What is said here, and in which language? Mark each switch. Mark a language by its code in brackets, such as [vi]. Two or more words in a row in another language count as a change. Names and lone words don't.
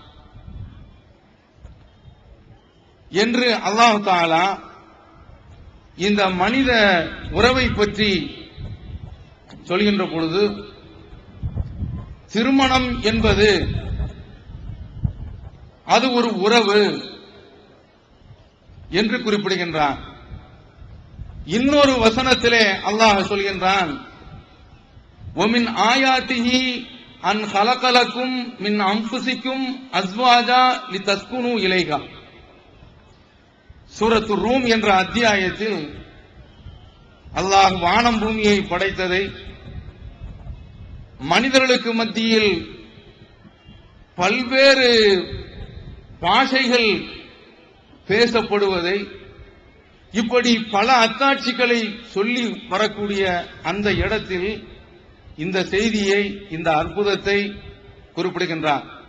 [ta] என்று [ar] الله تعالى [ta] இந்த மனித உறவை பற்றி சொல்கின்ற பொழுது, திருமணம் என்பது அது ஒரு உறவு என்று குறிப்பிடுகின்றான். இன்னொரு வசனத்திலே அல்லாஹ் சொல்கின்றான், [ar] وَمِنْ آيَاتِهِ أَنْ خَلَقَ لَكُم مِّنْ أَنفُسِكُمْ أَزْوَاجًا لِتَسْكُنُوا إِلَيْهَا. [ta] சூரத்து ரூம் என்ற அத்தியாயத்தில் அல்லாஹ் வானம் பூமியை படைத்ததை, மனிதர்களுக்கு மத்தியில் பல்வேறு பாஷைகள் பேசப்படுவதை, இப்படி பல அத்தாட்சிகளை சொல்லி வரக்கூடிய அந்த இடத்தில் இந்த செய்தியை, இந்த அற்புதத்தை குறிப்பிடுகின்றான்.